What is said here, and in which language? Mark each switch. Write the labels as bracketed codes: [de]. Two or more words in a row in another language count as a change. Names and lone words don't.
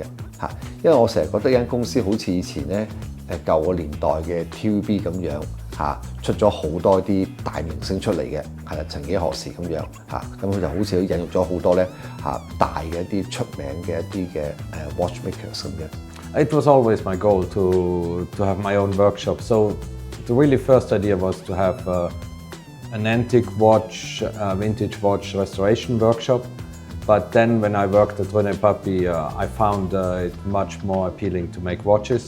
[yue] 因為我成日覺得間公司好似以前咧舊個年代嘅 TVB 咁樣出咗好多啲大明星出嚟嘅，係啦，曾幾何時咁樣咁佢就好似引入咗好多咧大嘅一啲出名嘅一啲嘅watchmakers 咁樣。 [en] It was always my goal to have my own workshop. So the really first idea was to have an antique watch, vintage watch restoration workshop. But then when I worked at René Papi, I found it much more appealing to make watches.